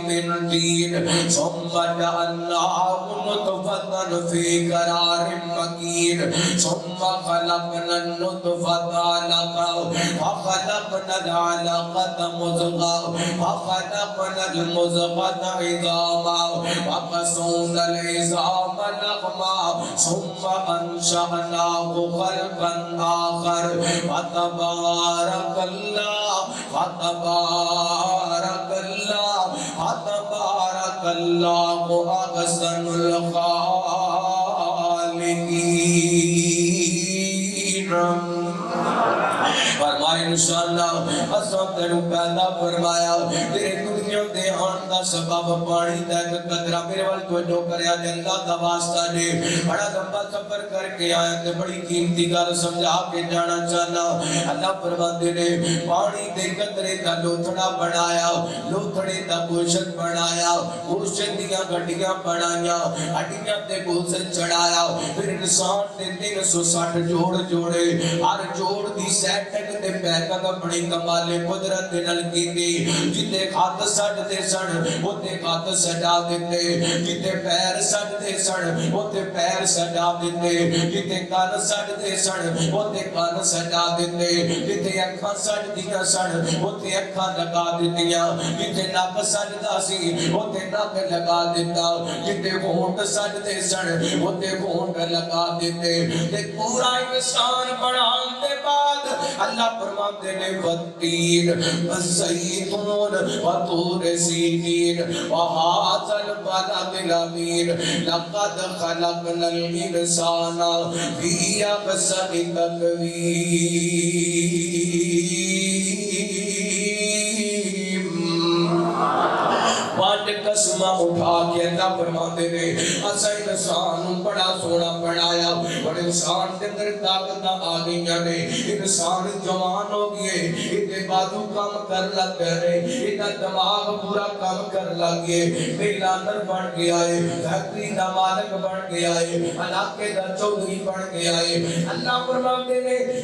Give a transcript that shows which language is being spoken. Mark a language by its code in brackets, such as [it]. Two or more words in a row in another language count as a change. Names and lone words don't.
[ar] مِنْ طِينٍ ثُمَّ جَعَلْنَاهُ نُطْفَةً فِي قَرَارٍ مَكِينٍ ثُمَّ خَلَقْنَا النُّطْفَةَ عَلَقَةً فَخَلَقْنَا الْعَلَقَةَ مُضْغَةً فَخَلَقْنَا الْمُضْغَةَ عِظَامًا فَكَسَوْنَا الْعِظَامَ لحما ثم انشأناه خلقا آخر فتبارك الله أحسن الخالقين [pa] فرمائے انشاءاللہ اساں تینو پیدا فرمایا تیرے دنیا دے آن دا سبب پانی دا ایک قطرہ میرے وال توجہ کریا جے اللہ دا واسطہ نے بڑا لمبا سفر کر کے آیا تے بڑی قیمتی گل سمجھا کے جانا چاہنا اللہ فرماتے نے پانی دے قطرے دا لوتھڑا بنایا لوتھڑے دا گوشت بنایا گوشت دیاں گڈیاں بنائیاں ہڈیاں تے گوشت چڑھایا پھر انسان نے 360 جوڑ جوڑے ہر جوڑ دی سیٹنگ تے پیکن اپنی کمال قدرت نال کیتی جتے ہاتھ سجدے سن اوتے ہاتھ سجا دیتے جتے پیر سجدے سن اوتے پیر سجا دیتے جتے کان سجدے سن اوتے کان سجا دیتے جتے اکھاں سجدیاں سن اوتے اکھاں لگا دتیاں جتے نک سجدا سی اوتے نک لگا دیتا جتے ہونٹ سجدے سن اوتے ہونٹ لگا دیتے تے پورا انسان بنان دے بعد اللہ فرماتے نے [ar] والتین والزیتون وطور سینین وہذا البلد الامین لقد خلقنا الانسان فی احسن تقویم [pa] پانچ قسمہ اٹھا کے اللہ فرماتے نے اسا انسان بڑا سونا بنایا اور انسان کے اندر طاقت آ گئیاں نے انسان جوان ہو گئے اتنے بازو کام کر لگ گئے اتنا دماغ پورا کام کر لگ گئے میلانر بن گیا ہے فیکٹری دا مالک بن گیا ہے علاقے دا چودھری بن گیا ہے اللہ فرماتے نے